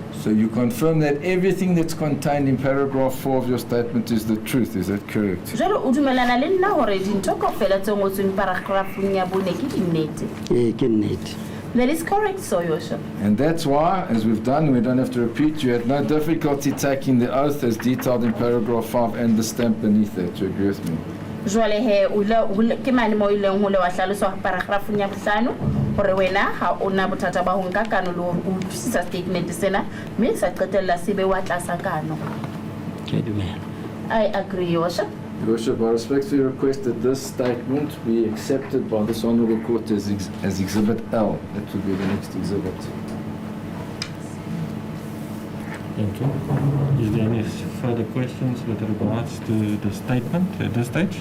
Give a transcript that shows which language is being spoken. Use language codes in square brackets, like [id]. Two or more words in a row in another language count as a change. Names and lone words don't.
[en] So you confirm that everything that's contained in paragraph 4 of your statement is the truth, is that correct? [st] Jalo o dumelana le nna hore dintho kaofela tse ngotsweng paragraphong ya bone ke dinnete. Ke nnete. [en] That is correct, so Your Worship. And that's why, as we've done, we don't have to repeat, you had no difficulty taking the oath as detailed in paragraph 5 and the stamp beneath that. Do you agree with me? [st] Jwale he ke mane mo ileng ho le wa hlaloswa paragraphong ya 5 hore wena ha ona bothata ba ho nka kano le ho utlwisisa statement sena mme sa qetella se be wa tlasa kano. Ke dumela. [en] I agree, Your Worship. Your Worship, I respectfully request that this statement be accepted by this Honourable Court as Exhibit L. That will be the next exhibit. Thank you. Is there any further questions with regards to the statement at this stage?